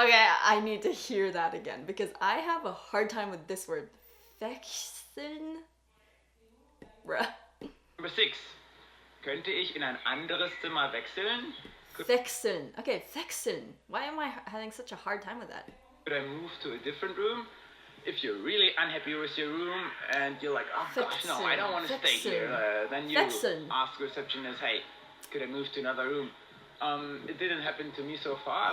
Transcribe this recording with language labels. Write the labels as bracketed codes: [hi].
[en] Okay, I need to hear that again because I have a hard time with this word. Wechseln? Bruh. Number 6. [de] Könnte ich in ein anderes Zimmer wechseln? [en] Wechseln. Okay, wechseln. Why am I having such a hard time with that? Could I move to a different room? If you're really unhappy with your room and you're like, oh gosh, no, I don't want to stay here, then you [de] Wechseln. [en] ask the receptionist, hey, could I move to another room? It didn't happen to me so far.